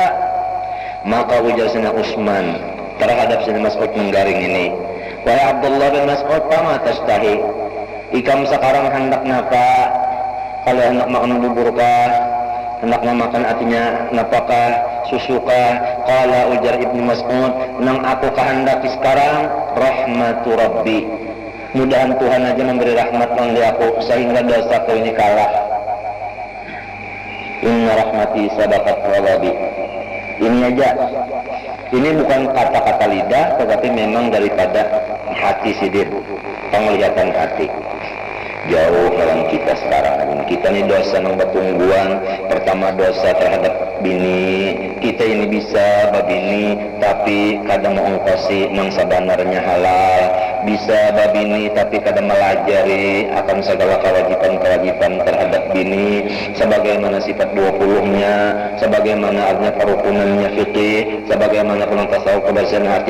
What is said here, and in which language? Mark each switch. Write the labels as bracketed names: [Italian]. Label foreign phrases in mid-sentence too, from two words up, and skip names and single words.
[Indonesian] Maka ujar Sayyidina Utsman terhadap Sayyidina Mas'ud menggaring ini, "Wahai Abdullah bin Mas'ud, [Arabic] فما تشتهي? [Banjar] Ikam sekarang hendak napa? Kalau hendak makan buburkah? Hendaknya makan artinya napakah, susukah?" Qala ujar Ibnu Mas'ud, "Nang aku kehendaki sekarang [Arabic] رحمة ربي. [Banjar] Mudahan Tuhan aja memberi rahmat oleh aku sehingga dosaku ini kalah. [Arabic] إن رحمتي سبقت غضبي." [Banjar] Ini aja. [Indonesian] Ini bukan kata-kata lidah, tetapi memang daripada hati sidir, penglihatan hati. Jauh dalam kita sekarang. Kita ini dosa yang bertungguan. [Banjar] Pertama dosa terhadap bini. Kita ini bisa babini, tapi kadang mengongkosi nang sebenarnya halal. Bisa babini, tapi kadang melajari akan segala kewajiban-kewajiban terhadap bini. [Indonesian] Sebagaimana sifat 20-nya, sebagaimana artinya kerukunannya fikih, sebagaimana pulang tasawuf kebersihan hati.